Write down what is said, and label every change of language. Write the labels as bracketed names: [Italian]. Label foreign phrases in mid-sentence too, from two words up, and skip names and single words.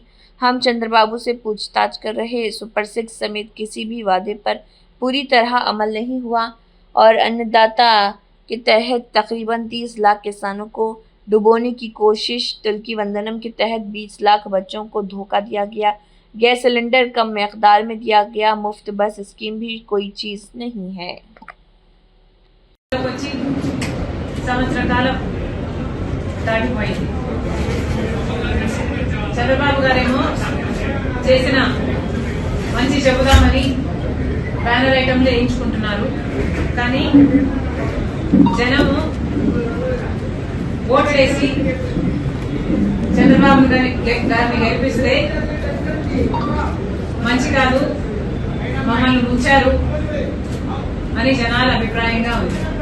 [Urdu] ہم چندر بابو سے پوچھ تاچھ کر رہے، سپر 6 سمیت کسی بھی وعدے پر پوری طرح عمل نہیں ہوا اور ان داتا کے تحت تقریباً 30 لاکھ کسانوں کو ڈبونے کی کوشش، تلکی وندنم کے تحت 20 لاکھ بچوں کو دھوکہ دیا گیا، گیس سلنڈر کم مقدار میں دیا گیا، مفت بس اسکیم بھی کوئی چیز نہیں ہے۔ [Telugu] వచ్చి సంవత్సర కాలం దాటిపోయింది. చంద్రబాబు గారేమో చేసిన మంచి చెబుదామని [English] banner itemలు [Telugu] వేయించుకుంటున్నారు. కానీ జనము ఓట్లేసి చంద్రబాబు గారిని గెలిపిస్తే మంచి కాదు, మమ్మల్ని ముంచారు అని జనాల అభిప్రాయంగా ఉంది.